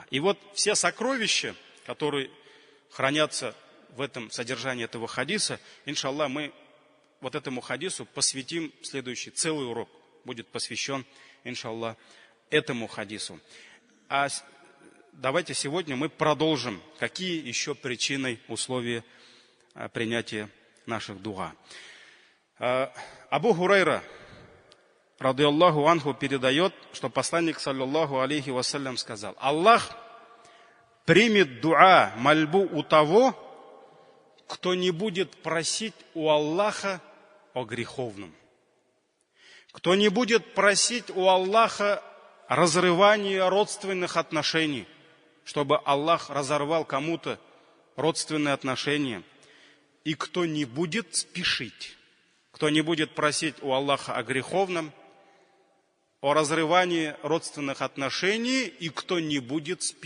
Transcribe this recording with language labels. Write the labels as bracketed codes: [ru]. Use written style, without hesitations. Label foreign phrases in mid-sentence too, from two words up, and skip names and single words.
[ru] И вот все сокровища, которые хранятся в этом содержании этого хадиса, иншаллах, мы вот этому хадису посвятим следующий целый урок, будет посвящен, иншаллах, этому хадису. А давайте сегодня мы продолжим, какие еще причины, условия принятия наших дуа. [ar] أبو هريرة، رضي الله عنه, [ru] передает, что посланник, [ar] صلى الله عليه وسلم, [ru] сказал: Аллах примет дуа, мольбу у того, кто не будет просить у Аллаха о греховном, кто не будет просить у Аллаха разрывания родственных отношений, чтобы Аллах разорвал кому-то родственные отношения, и кто не будет спешить, кто не будет просить у Аллаха о греховном, о разрывании родственных отношений, и кто не будет спешить.